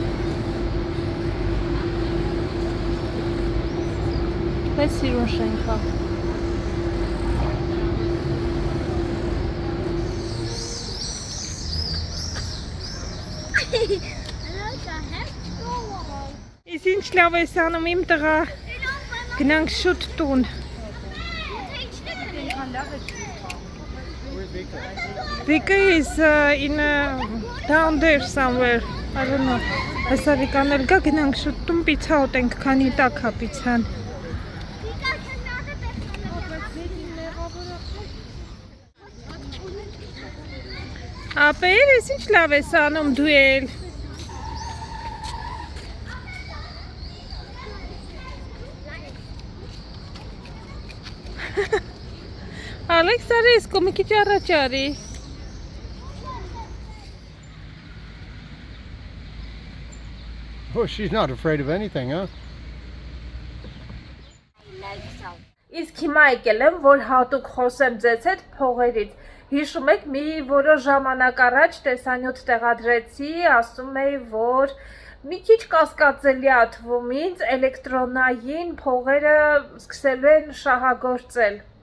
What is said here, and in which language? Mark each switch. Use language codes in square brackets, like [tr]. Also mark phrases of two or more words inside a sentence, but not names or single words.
[hy] Բայց սիրուն շենք է։ Իսկ ինչ լավ ես անում իմ տղա, գնանք շուտ տուն։ [en] Vika is in down there somewhere. I don't know. [hy] Հեսա Վիկան էլ գա գնանք շուտ տուն պիցա ուտենք, քանի տակ հա պիցան։ Ապեր, ես ինչ լավ ես անում դու էլ։ Ալեքս արի, ես կոմի քիչ առաջ արի։ [en] Oh, she's not afraid of anything, huh? [hy] Իսկ հիմա եկել եմ, որ հատուկ խոսեմ ձեզ հետ փողերից։ Հիշում եք, մի որոշ ժամանակ առաջ տեսանյութ տեղադրեցի, ասում էի, որ մի քիչ կասկածելի է թվում ինձ էլեկտրոնային փողերը սկսելու են շահագործել։